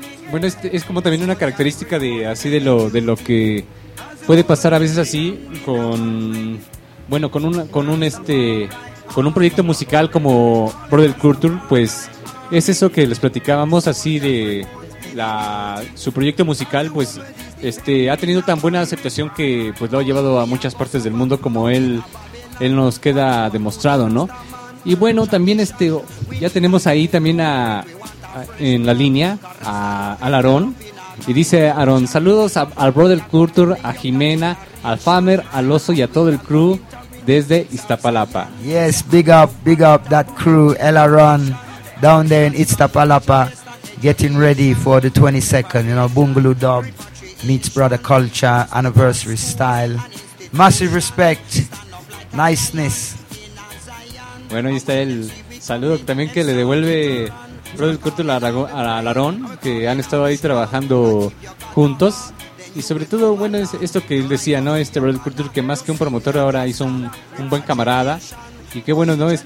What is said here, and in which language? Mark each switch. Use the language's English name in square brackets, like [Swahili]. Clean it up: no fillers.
[Spanish] Bueno, es como también una característica de así de lo que puede pasar a veces así con un proyecto musical como Brother Culture, pues es eso que les platicábamos así de su proyecto musical, pues ha tenido tan buena aceptación que pues lo ha llevado a muchas partes del mundo, como él nos queda demostrado, ¿no? Y bueno, también ya tenemos ahí también en la línea a Aarón, y dice Aarón: saludos al Brother Culture, a Jimena, al Famer, al Oso y a todo el crew desde Iztapalapa. [English] Yes, big up that crew, El Aarón, down there in Iztapalapa, getting ready for the 22nd, Bungalow Dub meets Brother Culture anniversary style. Massive respect, niceness. [Spanish] Bueno, ahí está el saludo también que le devuelve Brother Culture a Aarón, que han estado ahí trabajando juntos. Y sobre todo, bueno, es esto que él decía, ¿no? Brother Culture, que más que un promotor, ahora hizo un buen camarada. Y qué bueno, ¿no?